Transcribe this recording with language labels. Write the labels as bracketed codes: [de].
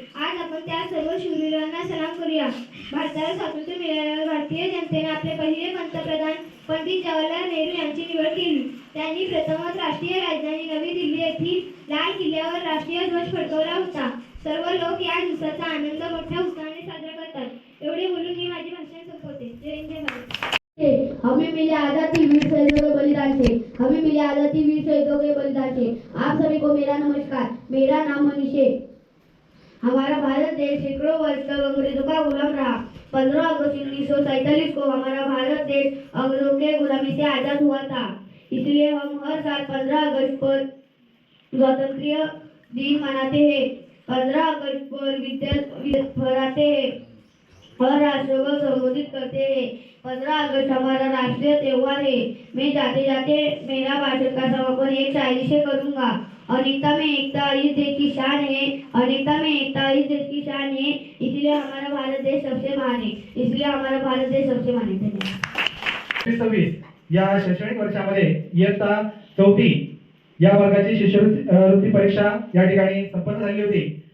[mr] आज आपण त्या सर्व शूरवीरांना सलाम करूया. भारताला स्वातंत्र्य मिळाल्यावर भारतीय जनतेने आपले पहिले पंतप्रधान पंडित जवाहरलाल नेहरू यांची निवड केली. त्यांनी प्रथमच राष्ट्रीय राजधानी नवी दिल्ली येथील लाल किल्ल्यावर राष्ट्रीय ध्वज फडकवला होता. सर्व लोक या दिवसाचा आनंद मोठ्या उत्साहाने साजरा करतात. एवढे बोलून मी माझे भाषण संपवते. जय हिंद, जय भारत. [hi] हमें मिले आजादी वीर शहीदों के बलिदान से. हमें मिले आजादी वीर शहीदों के बलिदान से. आप सभी को मेरा नमस्कार. मेरा नाम मनीष है. हमारा भारत देश सैकड़ों वर्ष तक अंग्रेजों का गुलाम रहा. 15 अगस्त 1947 को हमारा भारत देश अंग्रेजों के गुलामी से आजाद हुआ था. इसलिए हम हर साल 15 अगस्त पर स्वातंत्र्य दिन मनाते हैं. 15 अगस्त पर विद्या फहराते हैं और राष्ट्र को संबोधित करते हैं. 15 अगस्त हमारा राष्ट्रीय त्योहार है. मैं जाते जाते मेरा भाषण का समापन एक शायरी से करूंगा. अनेकता में एकता इस देश की शान है. अनेकता में एकता इस देश की शान है. इसलिए हमारा भारत देश सबसे महान है. इसलिए हमारा भारत देश सबसे महान है. धन्यवाद. [mr] 26 या शैक्षणिक वर्षामध्ये इयत्ता 4थी या वर्गाची शिष्यवृत्ती परीक्षा या ठिकाणी संपन्न झाली होती.